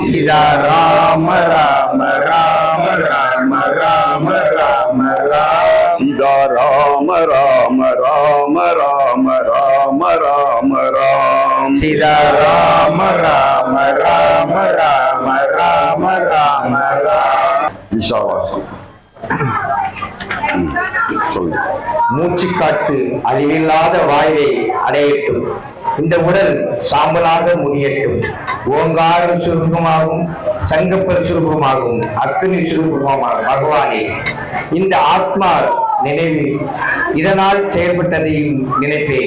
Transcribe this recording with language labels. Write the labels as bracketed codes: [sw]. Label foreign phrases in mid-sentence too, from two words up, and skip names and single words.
[ta] சீதா ராம ராம ராம ராம ராம ராம ராம சீதா ராம ராம ராம ராம ராம ராம ராம் சீதா ராம ராம ராம ராம ராம ராம ராம ஈஷாவாசம் சொல்லுங்க. மூச்சு காற்று அழிவில்லாத வாழ்வை அடையட்டும். இந்த உடல் சாம்பலாக முடியட்டும். ஓங்காரம் சுரூபமாகும், சங்கப்பர் சுரூபமாகும், அக்னி சுரூபமாகும் பகவானே, இந்த ஆத்மா நினைவில் இதனால் செயல்பட்டதையும் நினைப்பேன்.